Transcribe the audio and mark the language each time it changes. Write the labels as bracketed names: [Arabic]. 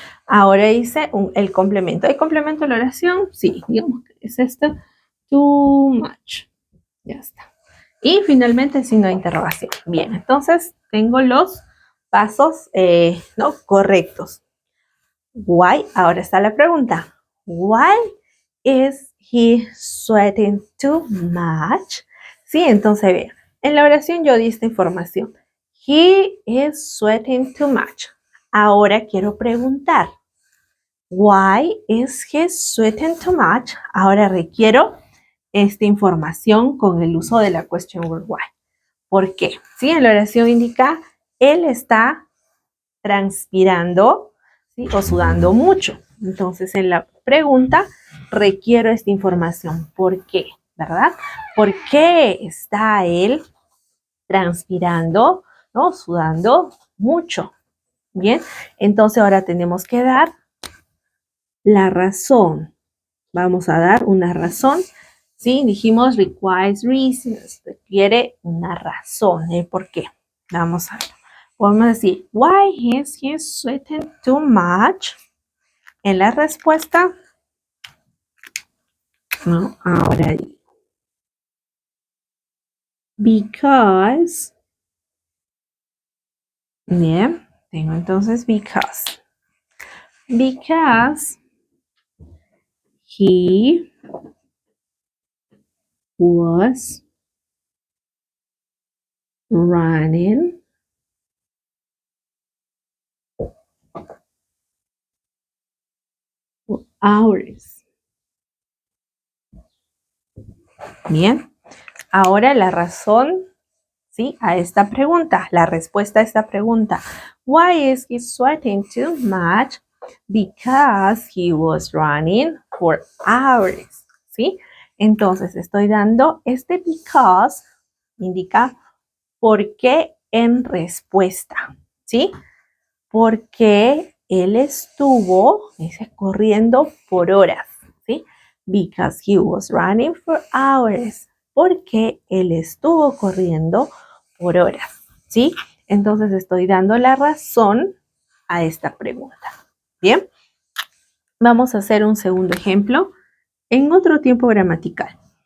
[Spanish] Ahora hice el complemento. ¿Hay complemento en la oración? Sí, digamos que es esto. [English] Too much. [Spanish] Ya está. Y finalmente el signo de interrogación. Bien, entonces tengo los pasos ¿no? correctos. Why? Ahora está la pregunta. [English] Why is he sweating too much? [Spanish] Sí, entonces vean. En la oración yo di esta información. [English] He is sweating too much. [Spanish] Ahora quiero preguntar. [English] Why is he sweating too much? [Spanish] Ahora requiero esta información con el uso de la question word why. ¿Por qué? ¿Sí? En la oración indica, él está transpirando, ¿sí? O sudando mucho. Entonces, en la pregunta, requiero esta información. ¿Por qué? ¿Verdad? ¿Por qué está él transpirando, ¿no? Sudando mucho. Bien, entonces ahora tenemos que dar la razón. Vamos a dar una razón. Sí, dijimos [English] requires reasons. [Spanish] Requiere una razón. ¿El por qué? Vamos a ver. Podemos decir, [English] why is he sweating too much? [Spanish] En la respuesta, no, ahora digo. [English] Because. [Spanish] Bien, tengo entonces because. [English] Because he was running for hours. [Spanish] Bien, ahora la razón, ¿sí? A esta pregunta, la respuesta a esta pregunta. [English] Why is he sweating too much? Because he was running for hours, ¿sí? [Spanish] Entonces estoy dando este because, indica por qué en respuesta, ¿sí? Porque él estuvo, dice, corriendo por horas, ¿sí? [English] Because he was running for hours. [Spanish] Porque él estuvo corriendo por horas, ¿sí? Entonces estoy dando la razón a esta pregunta. Bien, vamos a hacer un segundo ejemplo en otro tiempo gramatical.